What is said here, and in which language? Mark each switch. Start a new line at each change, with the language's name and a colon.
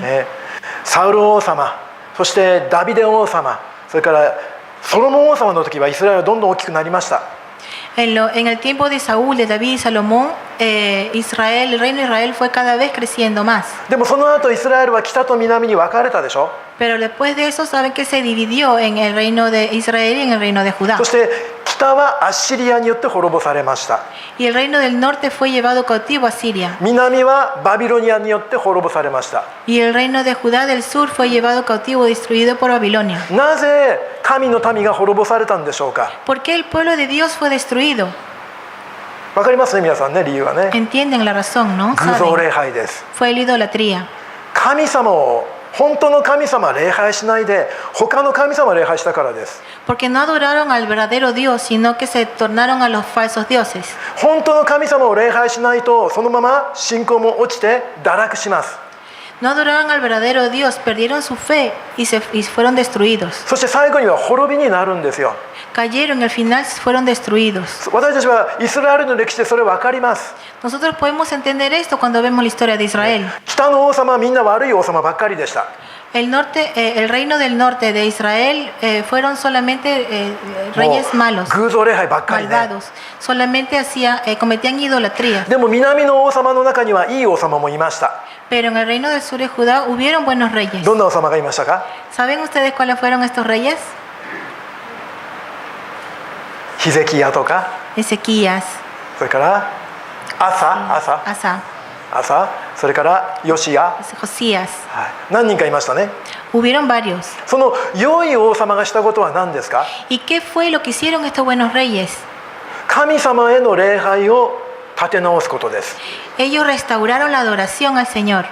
Japanese: ね、サウル王様、そしてダビデ王様、それからソロモン王様の時はイスラエルはどんどん大きくなりました。
Spanish: En el tiempo de Saúl, de David y Salomón, el reino de Israel fue cada vez creciendo más.
Japanese: でもその後イスラエルは北と南に分かれたでしょ。
Spanish: Pero después de eso, saben que se dividió en el reino de Israel y en el reino de Judá.
Japanese: そして北はアッシリアによって滅ぼされました。
Spanish: Y el reino del norte fue llevado cautivo a Siria.
Japanese: 南はバビロニアによって滅ぼされました。
Spanish: Y el reino de Judá del sur fue llevado cautivo, destruido por Babilonia.
Japanese: なぜ神の民が滅ぼされたんでしょうか。
Spanish: ¿Por qué el pueblo de Dios fue destruido?
Japanese: わかりますね皆さんね、理由はね。
Spanish: Entienden la razón, ¿no?
Japanese: 偶像
Spanish: ¿Saben?
Japanese: 礼拝です。
Spanish: Fue la idolatría.
Japanese: 神様を本当の神様礼拝しないで他の神様礼拝したからです。
Spanish: Porque no adoraron al verdadero Dios, sino que se tornaron a los falsos dioses.
Japanese: 本当の神様を礼拝しないとそのまま信仰も落ちて堕落します。
Spanish: No adoraron al verdadero Dios, perdieron su fe y fueron destruidos.
Japanese: そして最後には滅びになるんですよ。
Spanish: Cayeron y al final fueron destruidos.
Japanese: 私たちはイスラエルの歴史でそれ分かります。
Spanish: Nosotros podemos entender esto cuando vemos la historia de Israel.
Japanese: 北の王様はみんな悪い王様ばっかりでした。
Spanish: El reino del norte de Israel fueron solamente
Japanese: も
Spanish: reyes
Japanese: う
Spanish: malos,
Japanese: 偶像礼拝ばっかりね。
Spanish: malvados. Solamente cometían idolatría.
Japanese: でも南の王様の中にはいい王様もいました。
Spanish: Pero en el reino del sur de Judá hubieron buenos reyes.
Japanese: どんな王様がいましたか？
Spanish: ¿Saben ustedes cuáles fueron estos reyes?
Japanese: ヒゼキヤとか、
Spanish: Ezequías,
Japanese: それからAsa、
Spanish: Asa,
Japanese: それからヨシヤ、
Spanish: Josías.
Japanese: はい、何人かいましたね。
Spanish: Hubieron varios.
Japanese: その良い王様がしたことは何ですか？
Spanish: ¿Y qué fue lo que hicieron estos buenos reyes?
Japanese: 神様への礼拝を立て直すことです。
Spanish: Ellos restauraron la adoración al Señor.